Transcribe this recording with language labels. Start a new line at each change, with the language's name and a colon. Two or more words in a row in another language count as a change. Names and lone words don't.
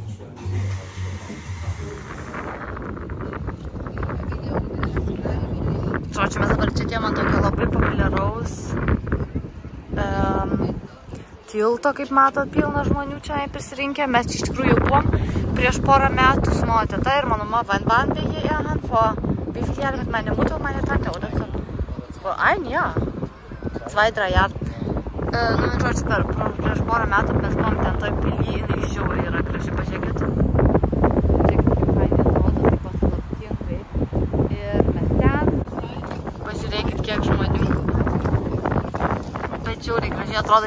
Lithuanian: Žodžiu, mes dabar čia atėjom ant tokio labai populiaraus tilto, kaip matot, pilna žmonių čia prisirinkę. Mes iš tikrųjų buvom prieš porą metų su mano teta ir mano mama
German: Wanderwege erfahren vor wie viel Jahren mit meiner Mutter und meiner Tante, oder so? Vor ein Jahr. 2-3 Jahre.
Lithuanian: Nu, žodžiu, prieš porą metų mes buvom ten toj pily, jinai žiauriai yra graži, pažiūrėkit. Žiauriai gražiai atrodo.